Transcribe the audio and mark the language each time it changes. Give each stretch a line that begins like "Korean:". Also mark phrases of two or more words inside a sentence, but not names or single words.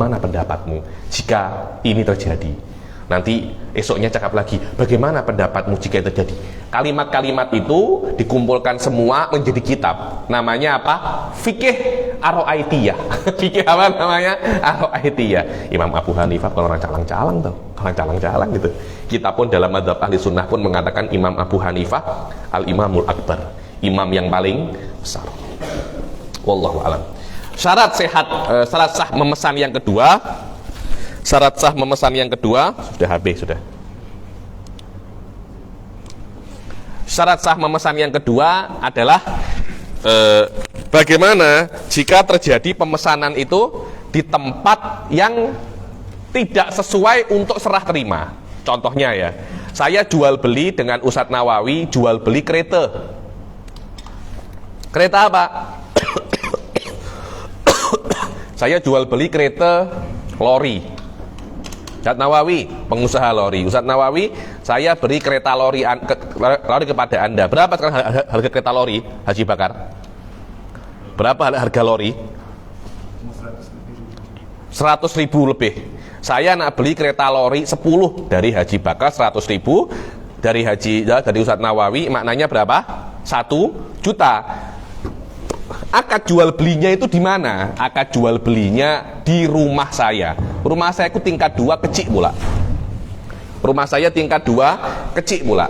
Malay: Bagaimana pendapatmu jika ini terjadi? Nanti esoknya cakap lagi, bagaimana pendapatmu jika itu terjadi? Kalimat-kalimat itu dikumpulkan semua menjadi kitab. Namanya apa? Fikih Ar-Ra'aitiyah. Fikih apa namanya? Ar-Ra'aitiyah. Imam Abu Hanifah kalau orang calang-calang tuh, orang calang-calang gitu. Kita pun dalam mazhab ahli sunnah pun mengatakan Imam Abu Hanifah
Arabic: الإمام الأكبر,
Malay: imam yang paling besar.
Arabic: والله أعلم.
Malay: Syarat sah memesan yang kedua. Syarat sah memesan yang kedua sudah habis sudah. Syarat sah memesan yang kedua adalah bagaimana jika terjadi pemesanan itu di tempat yang tidak sesuai untuk serah terima. Contohnya ya, saya jual beli dengan Ustadz Nawawi, jual beli kereta. Kereta apa? Saya jual beli kereta lori. Ustadz Nawawi, pengusaha lori. Ustadz Nawawi, saya beri kereta lori kepada Anda. Berapa sekarang harga kereta lori, Haji Bakar? Berapa harga lori? 100.000 lebih. Saya nak beli kereta lori 10 dari Haji Bakar, 100.000 dari Ustadz Nawawi, maknanya berapa? 1 juta. Akad jual belinya itu di mana? Akad jual belinya di rumah saya. Rumah saya itu tingkat 2 kecil pula. Rumah saya tingkat 2 kecil pula.